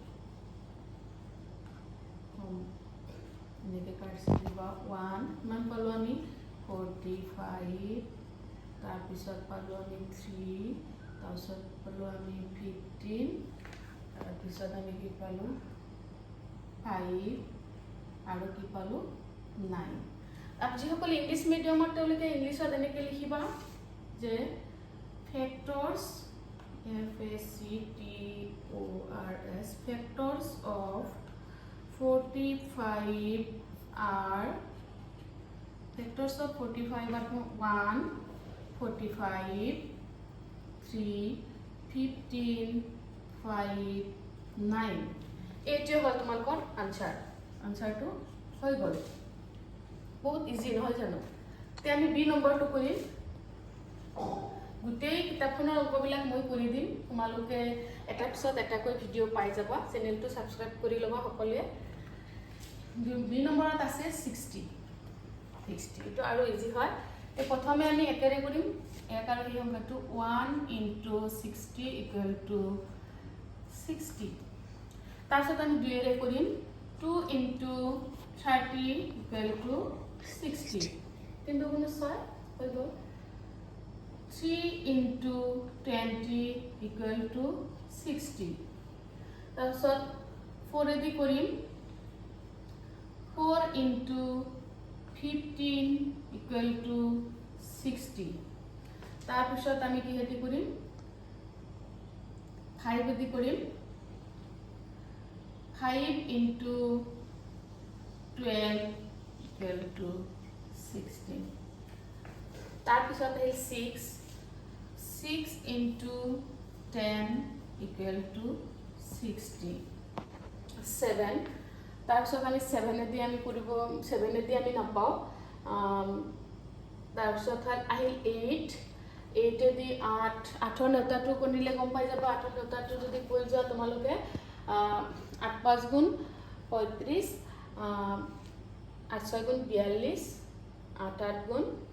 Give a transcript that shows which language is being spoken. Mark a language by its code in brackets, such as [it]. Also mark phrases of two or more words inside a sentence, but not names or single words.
[as] এনেকৈ কাৰ্চি দিবা 1, কিমান পালোঁ আমি 45, তাৰপিছত পালোঁ আমি 3, তাৰপিছত পালোঁ আমি 15, তাৰপিছত আমি কি পালোঁ 5, আৰু কি পালোঁ 9। আৰু যিসকল [en] English medium [as] তেওঁলোকে ইংলিছত এনেকৈ লিখিবা যে [en] factors FACTORS factors of [as] 45 [en] are factors of [as] 45 are 1 45 3 15 5 9। এইটোৱে হ'ল তোমালোকৰ আনচাৰটো হৈ গ'ল। বহুত ইজি নহয় জানো? এতিয়া আমি বি নম্বৰটো কৰিম। গোটেই কিতাপখনৰ অংকবিলাক মই কৰি দিম, তোমালোকে এটাৰ পিছত এটাকৈ ভিডিঅ' পাই যাবা। চেনেলটো ছাবস্ক্ৰাইব কৰি ল'বা সকলোৱে। বি নম্বৰত আছে 60। এইটো আৰু ইজি হয়। প্ৰথমে আমি একেৰে কৰিম। 1 আৰু এই সংখ্যাটো 1 [en] into 60 equal to [as] 60। তাৰপিছত আমি 2ৰে কৰিম। 2 [en] into 30 equal to [as] 60। 3 গুণ 6 হৈ গ'ল। 3 [en] into 20 equal to [as] 60. তাৰপিছত 4 দি কৰিম 4 [en] into 15 equal to [as] 60 তাৰপিছত আমি কিহেদি কৰিম 5 দি কৰিম 5 [en] into 12 equal to [as] 16 তাৰপিছত এই 6 [en] into 10 equal to [as] 60 7 তাৰপিছত আমি 7 দি আমি কৰিব 7 দি আমি নাপাওঁ তাৰপিছত আহিল 8 দি 8 নেউতাটো কৰিলে গম পাই যাব 8 নেউতাটো যদি কৈ যোৱা তোমালোকে 8 5 গুণ 35 8 6 গুণ 42 8 8 গুণ